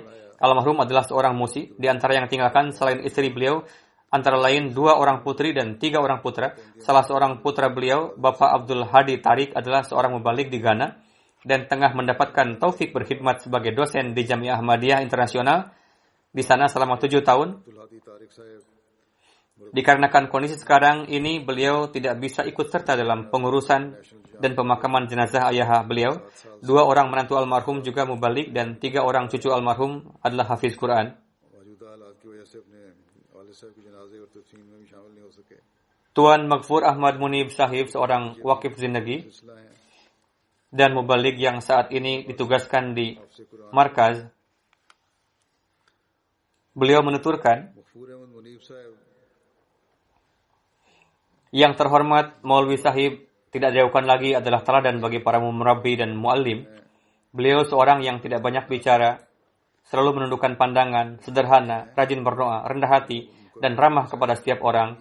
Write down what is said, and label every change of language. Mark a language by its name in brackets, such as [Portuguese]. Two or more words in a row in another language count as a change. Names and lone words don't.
[Indonesian] Almarhum adalah seorang musi. Di antara yang tinggalkan selain istri beliau antara lain 2 orang putri dan 3 orang putra. Salah seorang putra beliau, Bapak Abdul Hadi Tariq, adalah seorang mubalik di Ghana dan tengah mendapatkan taufik berkhidmat sebagai dosen di Jamiah Ahmadiyah Internasional di sana selama 7 tahun. [Urdu] عبد الہادی طارق صاحب [Indonesian] Dikarenakan kondisi sekarang ini, beliau tidak bisa ikut serta dalam pengurusan dan pemakaman jenazah ayah beliau. 2 orang menantu almarhum juga mubalik dan 3 orang cucu almarhum adalah hafiz Quran. [Urdu] موجودہ حالات کی وجہ سے اپنے والد صاحب کے جنازے اور تدفین میں بھی شامل نہیں ہو سکے. [Indonesian] Tuan Maghfur Ahmad Munib Sahib, seorang [Urdu] واقف زندگی سلسلہ ہے [Indonesian] dan mubalik yang saat ini ditugaskan di [Urdu] حافظ قرآن [Indonesian] markaz. Beliau menuturkan, [Urdu] مغفور احمد منیب صاحب [Indonesian] yang terhormat Maulwi Sahib tidak jauhkan lagi adalah teladan bagi para murabbi dan muallim. Beliau seorang yang tidak banyak bicara, selalu menundukkan pandangan, sederhana, rajin berdoa, rendah hati, dan ramah kepada setiap orang.